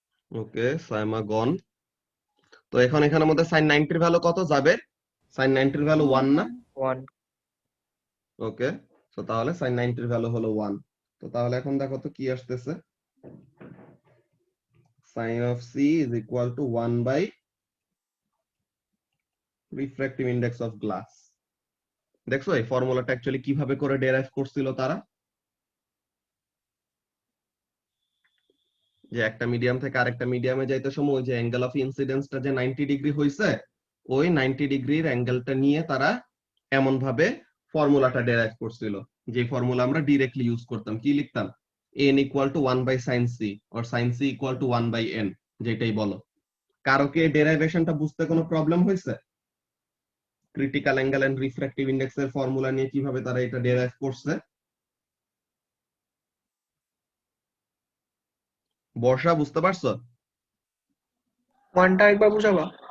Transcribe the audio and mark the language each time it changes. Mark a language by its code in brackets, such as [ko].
[bn] ওকে, সাইমা গন। তো এখন এখানের মধ্যে sin 90 এর ভ্যালু কত যাবে? sin 90 এর ভ্যালু 1 না? 1 ওকে, সো তাহলে sin 90 এর ভ্যালু হলো 1। তো তাহলে এখন দেখো তো কি আসতেছে, [en] sin of c is equal to 1 by refractive index of glass। [bn] দেখছো এই ফর্মুলাটা অ্যাকচুয়ালি কিভাবে করে ডেরাইভ করছিল তারা? যে একটা মিডিয়াম থেকে আরেকটা মিডিয়ামে যাইতে সময় ওই যে অ্যাঙ্গেল অফ ইনসিডেন্সটা যে 90 ডিগ্রি হইছে, ওই 90 ডিগ্রির অ্যাঙ্গেলটা নিয়ে তারা এমন ভাবে ফর্মুলাটা ডেরাইভ করছিল, যে ফর্মুলা আমরা ডাইরেক্টলি ইউজ করতাম। কি লিখতাম? [en] n equal to 1 by sin c or sin c equal to 1 by n, [bn] যেটাই বলো। কারো কি ডেরাইভেশনটা বুঝতে কোনো প্রবলেম হয়েছে? Critical angle and refractive index এর ফর্মুলা নিয়ে কিভাবে তারা এটা ডেরাইভ করছে? বর্ষা বুঝতে পারছো? ওয়ানটা একবার বুঝাবা?